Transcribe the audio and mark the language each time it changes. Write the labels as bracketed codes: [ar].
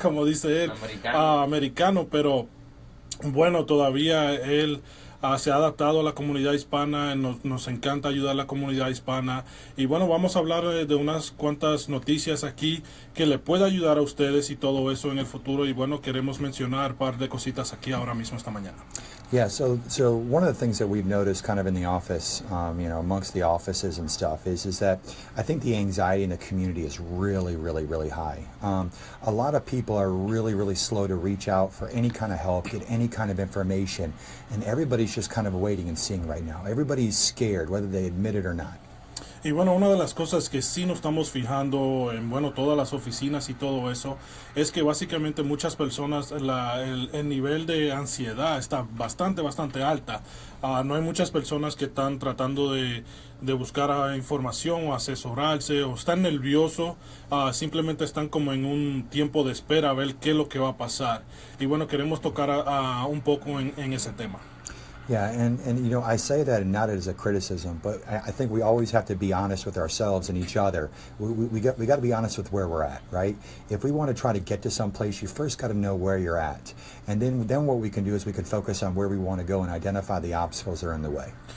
[es] Como dice él, americano, pero bueno, todavía él se ha adaptado a la comunidad hispana. Nos encanta ayudar a la comunidad hispana. Y bueno, vamos a hablar de unas cuantas noticias aquí que le puede ayudar a ustedes y todo eso en el futuro. Y bueno, queremos mencionar un par de cositas aquí ahora mismo esta mañana. [en] Yeah, so one of the things that we've noticed kind of in the office, you know, amongst the offices and stuff is that I think the anxiety in the community is really, really, really high. A lot of people are really, really slow to reach out for any kind of help, get any kind of information, and everybody's just kind of waiting and seeing right now. Everybody's scared, whether they admit it or not. [es] Y bueno, una de las cosas que sí nos estamos fijando en, bueno, todas las oficinas y todo eso, es que básicamente muchas personas, el nivel de ansiedad está bastante alta. No hay muchas personas que están tratando de buscar información o asesorarse, o están nerviosos, simplemente están como en un tiempo de espera a ver qué es lo que va a pasar. Y bueno, queremos tocar un poco en ese tema. [en] Yeah, and you know, I say that not as a criticism, but I think we always have to be honest with ourselves and each other. We got to be honest with where we're at, right? If we want to try to get to some place, you first got to know where you're at, and then what we can do is we can focus on where we want to go and identify the obstacles that are in the way.